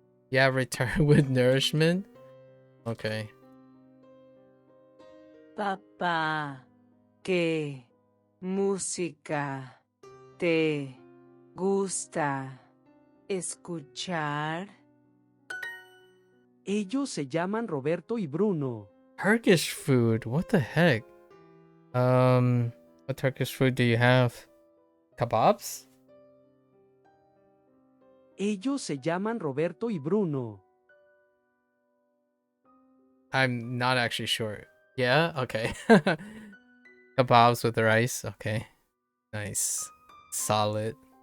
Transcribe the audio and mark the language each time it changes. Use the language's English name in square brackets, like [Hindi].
[English] Yeah, return with nourishment. Okay. [Spanish] Papá, ¿qué música te gusta escuchar? Ellos se llaman Roberto y Bruno. [English] Turkish food. What the heck? What Turkish food do you have? Kebabs? [Spanish] Ellos se llaman Roberto y Bruno. [English] I'm not actually sure. Yeah? Okay. Kebabs with rice. Okay. Nice. Solid.